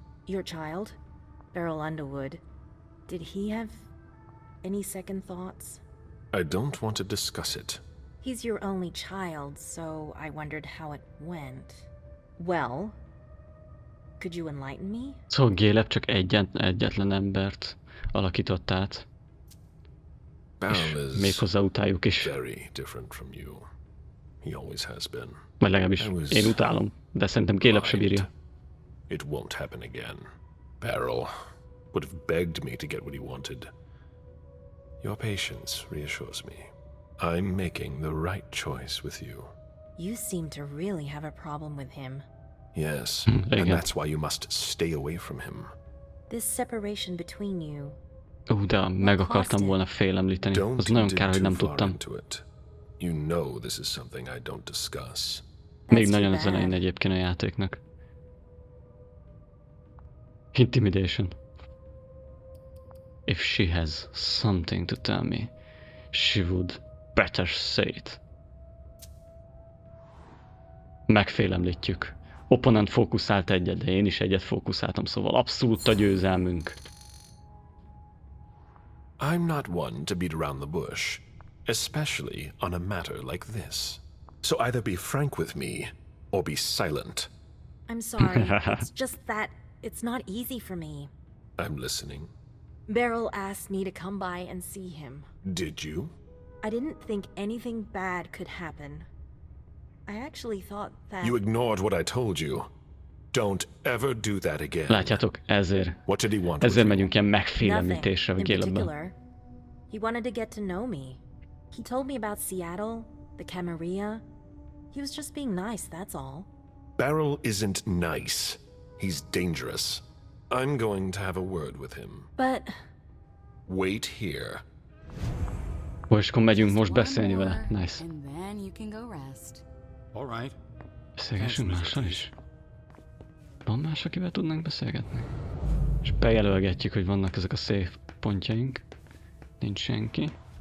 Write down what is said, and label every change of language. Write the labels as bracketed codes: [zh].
[en] Your child, Beryl Underwood, did he have any second thoughts? I don't want to discuss it. He's your only child, so I wondered how it went. Well, could you enlighten me? [hu] Szóval Caleb csak egyetlen embert alakított át. [en] Beryl is [hu] méghozzá utáljuk is. [en] very different from you. He always has been. [hu] Vagy legalábbis én utálom, de szerintem Caleb se bírja. [en] It won't happen again. Beryl would have begged me to get what he wanted. Your patience reassures me. I'm making the right choice with you. You seem to really have a problem with him. Yes, and that's why you must stay away from him. This separation between you. [hu] De meg akartam volna félemlíteni. Az nagyon kár, hogy nem tudtam. [en] You know this is something I don't discuss. [hu] Még nagyon az elején egyébként a játéknak. [en] Intimidation. If she has something to tell me, she would better say it. [hu] Megfélemlítjük. Opponent fókuszált egyet, de én is egyet fókuszáltam, szóval abszolút a győzelmünk. [en] I'm not one to beat around the bush, especially on a matter like this. So either be frank with me, or be silent. I'm sorry, it's just that it's not easy for me. I'm listening. Beryl asked me to come by and see him. Did you? I didn't think anything bad could happen. I actually thought that... You ignored what I told you. Don't ever do that again. [hu] Látjátok, ezért. [en] What did he want? [hu] Ezért megyünk ilyen megfélemlítésre a Calebben. [en] He wanted to get to know me. He told me about Seattle, the Camarilla. He was just being nice, that's all. Beryl isn't nice. He's dangerous. I'm going to have a word with him. But... Wait here. [hu] És akkor megyünk most beszélni vele. [en] Nice. And then you can go rest. All right. [hu] Beszélgessünk mással is? Van más, akivel tudnánk beszélgetni? És bejelölgetjük, hogy vannak ezek a safe pontjaink. Nincs senki.